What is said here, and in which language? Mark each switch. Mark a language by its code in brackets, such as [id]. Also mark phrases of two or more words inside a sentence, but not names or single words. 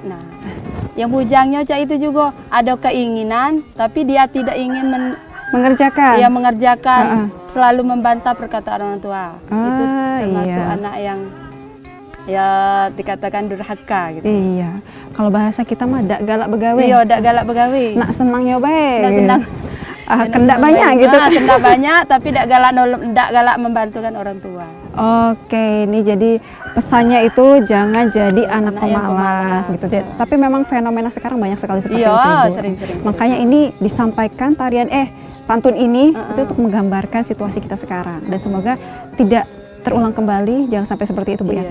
[id] Nah, yang bujangnya cak itu juga ada keinginan tapi dia tidak ingin Mengerjakan. mengerjakan, selalu membantah perkataan orang tua. Itu termasuk iya. anak yang ya dikatakan durhaka gitu. Iya. Kalau bahasa kita mah [mui] dak galak begawe. Iya, dak galak begawe. Nak senang nyobain. Nak senang. Kendak banyak gitu. Kendak banyak tapi dak galak membantukan orang tua. [id] Oke, ini jadi pesannya itu jangan jadi anak yang pemalas gitu. Tapi memang fenomena sekarang banyak sekali seperti Iya, itu. Bu. sering-sering. Makanya ini disampaikan pantun ini itu untuk menggambarkan situasi kita sekarang dan semoga tidak terulang kembali, jangan sampai seperti itu Bu ya.